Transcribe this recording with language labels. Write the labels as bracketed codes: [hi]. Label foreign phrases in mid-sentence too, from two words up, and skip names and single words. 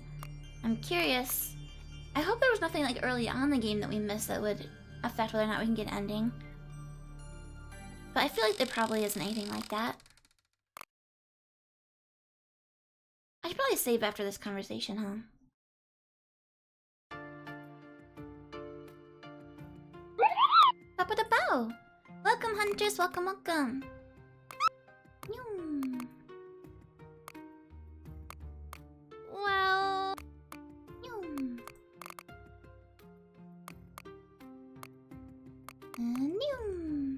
[en] I'm curious. I hope there was nothing like early on in the game that we missed that would affect whether or not we can get an ending. But I feel like there probably isn't anything like that. I should probably save after this conversation, huh? Ba-ba-da-bow! Welcome, hunters. Welcome, welcome. Nyum. Well, Nyum. Nyum.